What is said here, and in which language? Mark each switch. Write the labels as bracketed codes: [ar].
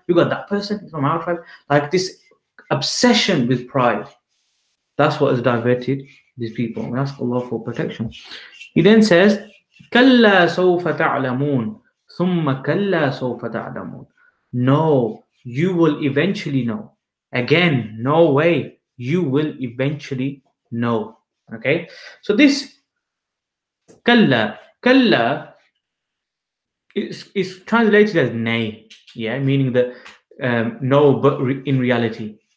[en] We got that person, he's from our tribe. Like this obsession with pride. That's what has diverted these people. We ask Allah for protection. He then says, [ar] كَلَّا سَوْفَ تَعْلَمُونَ ثُمَّ كَلَّا سَوْفَ تَعْلَمُونَ. [en] No, you will eventually know. Again, no way. You will eventually know. Okay? So this kalla is translated as nay. Yeah, meaning that no, but in reality.